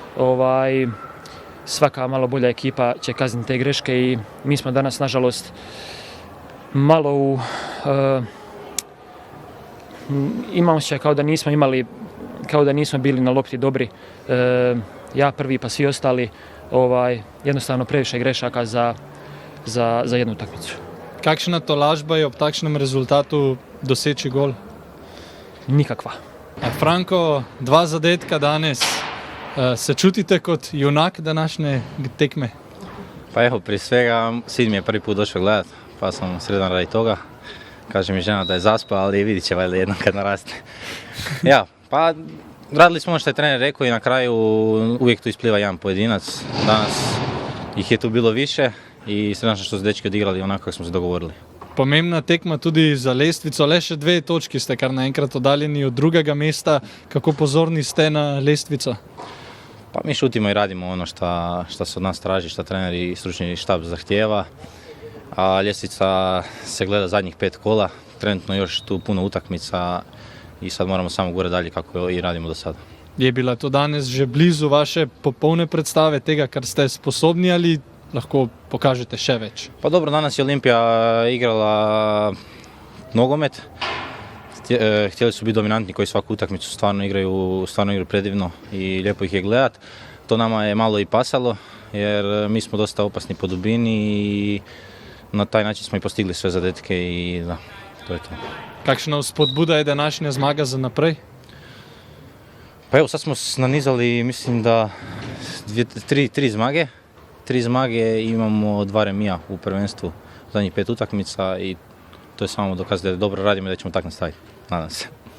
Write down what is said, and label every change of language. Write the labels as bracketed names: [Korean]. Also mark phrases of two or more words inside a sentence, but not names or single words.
[Croatian] Svaka malo bolja ekipa će kazniti te greške i mi smo danas nažalost malo imamo se kao da nismo bili na lopti dobri. Ja prvi pa svi ostali, jednostavno previše grešaka za jednu utakmicu. [Slovenian] Kakšna tolažba je ob takšnem rezultatu doseči gol? [Croatian] Nikakva. [Slovenian] Franko, 2 zadetka danes. Se čutite kot junak današnje tekme? [Croatian] Pa evo, prije svega, sin mi je prvi put došao gledat, pa sam sredan radi toga. Kaže mi žena da je zaspao, ali vidit će valjda jednom kad naraste. Ja, pa radili smo ono što je trener rekao i na kraju uvijek tu ispliva jedan pojedinac. Danas ih je tu bilo više i sredan što su dečki odigrali onako kako smo se dogovorili. [Slovenian] Pomembna tekma tudi za lestvico, le še 2 točki ste kar naenkrat oddaljeni od drugega mesta. Kako pozorni ste na lestvico? [Croatian] Pa mi šutimo i radimo ono što se od nas traži, što trener i stručni štab zahtijeva. A ljestvica se gleda zadnjih 5 kola, trenutno još tu puno utakmica i sad moramo samo gore dalje kako i radimo do sada. [Slovenian] Je bila to danes že blizu vaše popolne predstave tega, kar ste sposobni, ali lahko pokažete še več? [Croatian] Pa dobro, danas je Olimpija igrala nogomet. Htjeli su biti dominantni koji svaku utakmicu stvarno igraju predivno i lijepo ih je gledat. To nama je malo i pasalo jer mi smo dosta opasni po dubini i na taj način smo i postigli sve zadetke i da, to je to. [Slovenian] Kakšna vzpodbuda je današnja zmaga za naprej? [Croatian] Pa evo, sad smo nanizali, mislim da 3 zmage. 3 zmage, imamo 2 remija u prvenstvu zadnjih 5 utakmica i to je samo dokaz da dobro radimo i da ćemo tako nastaviti. Nadam se.